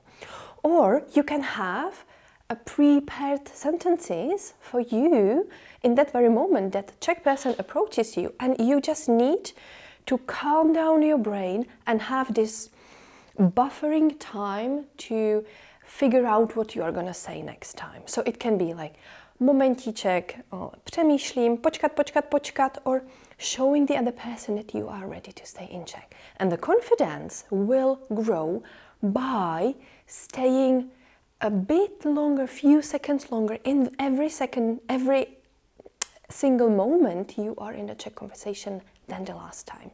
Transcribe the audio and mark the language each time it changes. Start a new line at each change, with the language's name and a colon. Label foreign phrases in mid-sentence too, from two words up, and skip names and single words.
English: Or you can have a prepared sentences for you in that very moment that the Czech person approaches you, and you just need to calm down your brain and have this buffering time to figure out what you are going to say next time. So it can be like
Czech: momentíček, přemýšlím, počkat,
English: or showing the other person that you are ready to stay in Czech. And the confidence will grow by staying a bit longer, few seconds longer in every single moment you are in the Czech conversation than the last time.